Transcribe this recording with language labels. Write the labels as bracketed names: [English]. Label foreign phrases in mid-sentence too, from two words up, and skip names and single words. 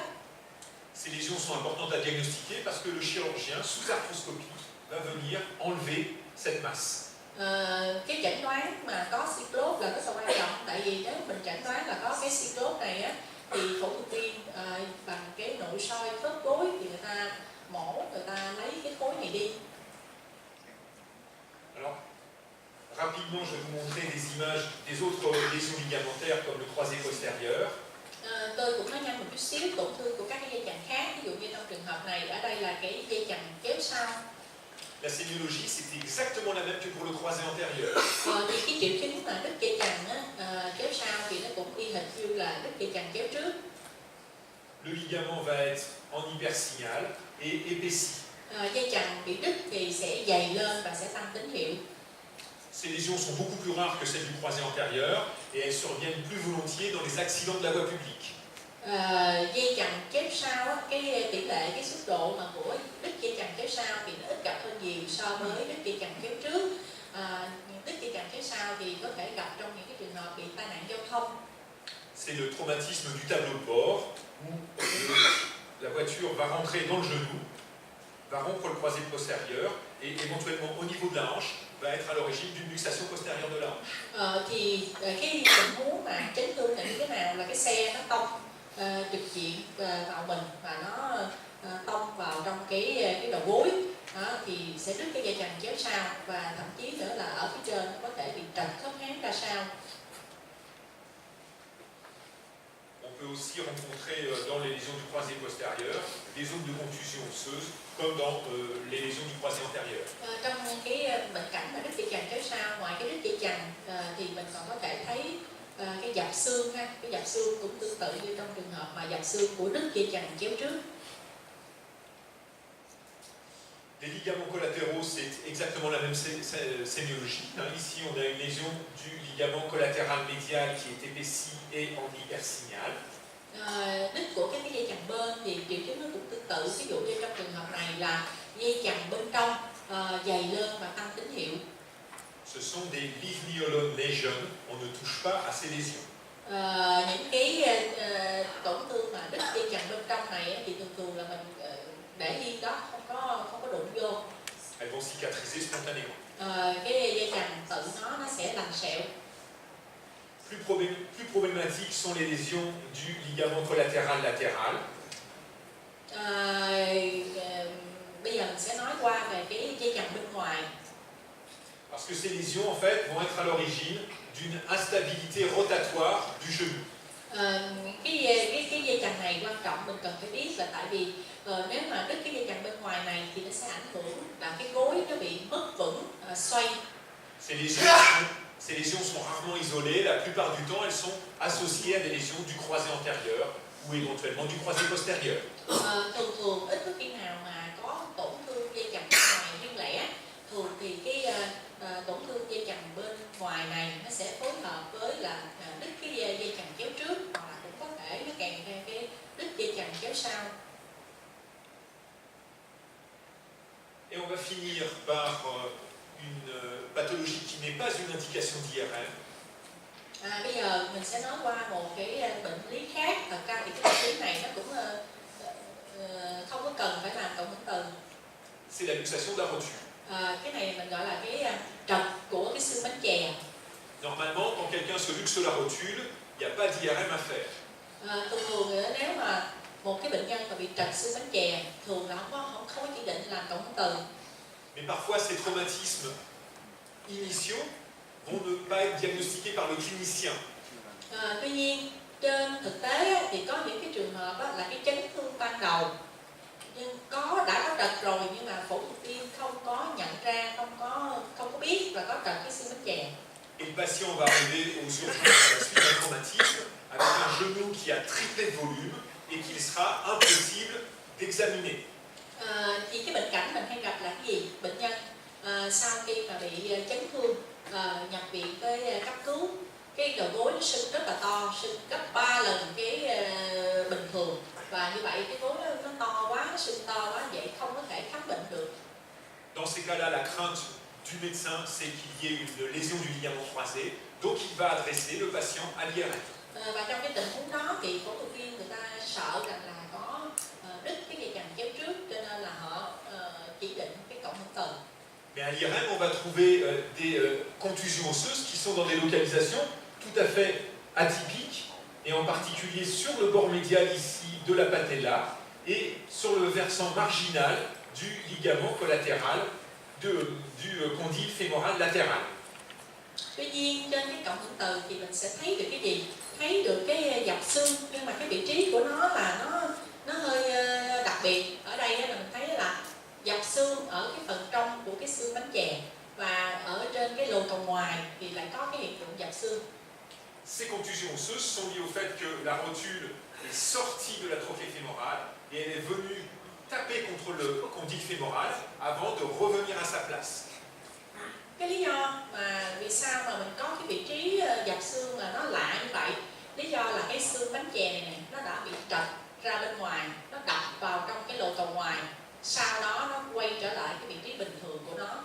[French] Ces lésions sont importantes à diagnostiquer parce que le chirurgien sous arthroscopie va venir enlever cette masse. [Vietnamese] Cái chẩn đoán mà có cyclose là rất là quan trọng, tại vì nếu mình chẩn đoán là có cái cyclose này á thì phẫu thuật viên bằng cái nội soi khớp gối thì người ta mổ, người ta lấy cái khối này đi. [French] Alors, rapidement, je vais vous montrer des images des autres lésions ligamentaires comme le croisé postérieur. [Vietnamese] Tôi cũng nói nhanh một chút xíu tổn thương của các cái dây chằng khác, ví dụ như trong trường hợp này, ở đây là cái dây chằng chéo sau. [French] La sémiologie, c'est exactement la même que pour le croisé antérieur. [Vietnamese] Thì cái triệu chứng mà đứt dây chằng chéo sau thì nó cũng y hệt như là đứt dây chằng chéo trước. [French] Le ligament va être en hypersignal et épaissi. [Vietnamese] Dây chằng bị đứt thì sẽ dày lên và sẽ tăng tín hiệu. [French] Ces lésions sont beaucoup plus rares que celles du croisé antérieur et elles surviennent plus volontiers dans les accidents de la voie publique. [Vietnamese] Dây chằng chéo sau, cái tỷ lệ, cái mức độ mà của đứt dây chằng chéo sau thì nó ít gặp hơn nhiều so với đứt dây chằng chéo trước. Đứt dây chằng chéo sau thì có thể gặp trong những cái trường hợp bị tai nạn giao thông. [French] C'est le traumatisme du tableau de bord où la voiture va rentrer dans le genou, va rompre le croisé postérieur et éventuellement au niveau de la hanche va être à l'origine d'une luxation postérieure de la hanche. [Vietnamese] Thì cái tình huống mà chấn thương là như thế nào, là cái xe nó tông trực diện vào mình và nó tông vào trong cái đầu gối, thì sẽ đứt cái dây chằng chéo sau và thậm chí nữa là ở phía trên nó có thể bị trật khớp háng ra sau. [French] On peut aussi rencontrer dans les lésions du croisé postérieur des zones de contusion osseuse comme dans les lésions du croisé antérieur. [Vietnamese] Trong cái bệnh cảnh mà đứt dây chằng chéo sau, ngoài cái đứt dây chằng thì mình còn có thể thấy cái dập xương ha, cái dập xương cũng tương tự như trong trường hợp mà dập xương của đứt dây chằng chéo trước. [French] Les ligaments collatéraux, c'est exactement la même sémiologie. Ici, on a une lésion du ligament collatéral médial qui est épaissi et en hypersignal. [Vietnamese] Đứt của cái dây chằng bên thì triệu chứng nó cũng tương tự. Ví dụ như trong trường hợp này là dây chằng bên trong dày lên và tăng tín hiệu. [French] Ce sont des Livniolone lesions. On ne touche pas à ces lésions. [Vietnamese] Những cái tổn thương mà đứt dây chằng bên trong này thì thường là mình để yên đó, không có đụng vô. [French] Elles vont cicatriser spontanément. [Vietnamese] Cái dây chằng tự nó sẽ lành sẹo. [French] Plus problématiques sont les lésions du ligament collatéral latéral. [Vietnamese] Bây giờ mình sẽ nói qua về cái dây chằng bên ngoài. [French] Parce que ces lésions, en fait, vont être à l'origine d'une instabilité rotatoire du genou. [Vietnamese] Cái dây chằng này quan trọng, mình cần phải biết là tại vì nếu mà đứt cái dây chằng bên ngoài này thì nó sẽ ảnh hưởng là cái gối nó bị mất vững, xoay. [French] Ces lésions sont rarement isolées, la plupart du temps elles sont associées à des lésions du croisé antérieur ou éventuellement du croisé postérieur. [Vietnamese] Thường ít có khi nào mà có tổn thương dây chằng bên ngoài riêng lẻ. Thường thì cái tổn thương dây chằng bên ngoài này nó sẽ phối hợp với là đứt cái dây chằng chéo trước, hoặc là cũng có thể nó kèm theo cái đứt dây chằng chéo sau. [French] Et on va finir par une pathologie qui n'est pas une indication d'IRM. [Vietnamese] Bây giờ mình sẽ nói qua một cái bệnh lý khác. Thật ra thì cái bệnh lý này nó cũng không có cần phải làm cộng hưởng từ. [French] C'est la luxation de la rotule. [Vietnamese] Cái này mình gọi là cái trật của cái xương bánh chè. [French] Normalement, quand quelqu'un se luxe la rotule, il n'y a pas d'IRM à faire. [Vietnamese] Thường nếu mà một cái bệnh nhân mà bị trật xương bánh chè, thường là không có chỉ định làm cộng hưởng từ. [French] Mais parfois, ces traumatismes initiaux vont ne pas être diagnostiqués par le clinicien. [Vietnamese] Tuy nhiên, trên thực tế thì có những cái trường hợp là cái chấn thương ban đầu nhưng đã có trật rồi, nhưng mà phẫu thuật viên không có nhận ra, không có biết là có trật cái xương bánh chè. [French] Et le patient va arriver aux urgences à la suite d'un traumatisme avec un genou qui a triplé de volume et qu'il sera impossible d'examiner. [Vietnamese] Thì cái bệnh cảnh mình hay gặp là cái gì? Bệnh nhân sau khi mà bị chấn thương nhập viện tới cấp cứu, cái đầu gối nó sưng rất là to, sưng gấp 3 lần cái bình thường, và như vậy cái gối nó to quá, nó sưng to quá, vậy không có thể khám bệnh được. [French] Dans ces cas-là, la crainte du médecin, c'est qu'il y ait une lésion du ligament croisé, donc il va adresser le patient à l'IRM. [Vietnamese] Và trong cái tình huống đó thì phẫu thuật viên người ta sợ rằng là có đứt cái dây chằng chéo trước, cho nên là họ chỉ định cái cộng hưởng từ. [French] Mais à l'IRM, on va trouver des contusions osseuses qui sont dans des localisations tout à fait atypiques, et en particulier sur le bord médial ici de la patella et sur le versant marginal du ligament collatéral du condyle fémoral latéral. [Vietnamese] Tuy nhiên trên cái cộng hưởng từ thì mình sẽ thấy được cái gì? Thấy được cái dọc xương, nhưng mà cái vị trí của nó là nó hơi đặc biệt. Ở đây là mình thấy là dọc xương ở cái phần trong của cái xương bánh chè, và ở trên cái lỗ cầu ngoài thì lại có cái hiện tượng dọc xương. [French] Ces contusions osseuses sont liées au fait que la rotule est sortie de la trophée fémorale et elle est venue taper contre le condyle fémoral avant de revenir à sa place. [Vietnamese] Cái lý do mà vì sao mà mình có cái vị trí dọc xương là nó lạ như vậy, lý do là cái xương bánh chè này nó đã bị trật ra bên ngoài, nó đập vào trong cái lỗ cầu ngoài, sau đó nó quay trở lại cái vị trí bình thường của nó.